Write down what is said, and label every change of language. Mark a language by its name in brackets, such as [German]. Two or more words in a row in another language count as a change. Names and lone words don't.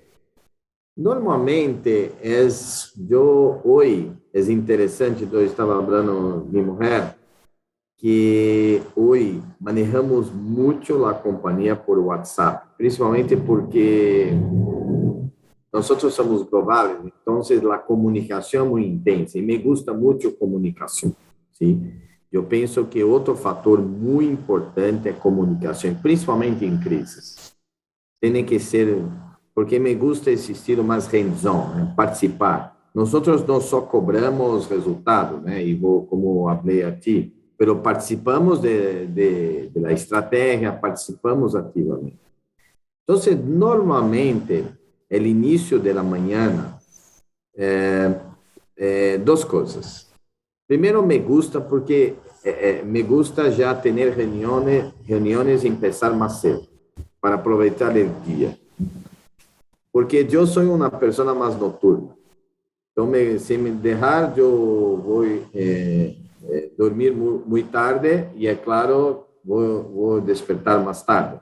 [Spanish] Normalmente, hoy es interesante, yo estaba hablando con mi mujer, que hoy manejamos mucho la compañía por WhatsApp, principalmente porque nosotros somos globales, entonces la comunicación es muy intensa y me gusta mucho comunicación, ¿sí? Yo pienso que otro factor muy importante es comunicación, principalmente en crisis. Tiene que ser, porque me gusta ese estilo más hands-on, participar, nosotros no só cobramos resultado, né? [Portuguese] E como falei a ti, [Spanish] pero participamos de la estratégia, [Portuguese] participamos ativamente. Então, normalmente, o início da manhã, duas coisas. Primeiro, [Spanish] me gusta porque me gusta [Portuguese] já ter reuniões e começar mais cedo, para aproveitar o dia. Porque eu sou uma pessoa mais noturna. Então, se me deixar, eu vou dormir muito tarde e, é claro, vou despertar mais tarde.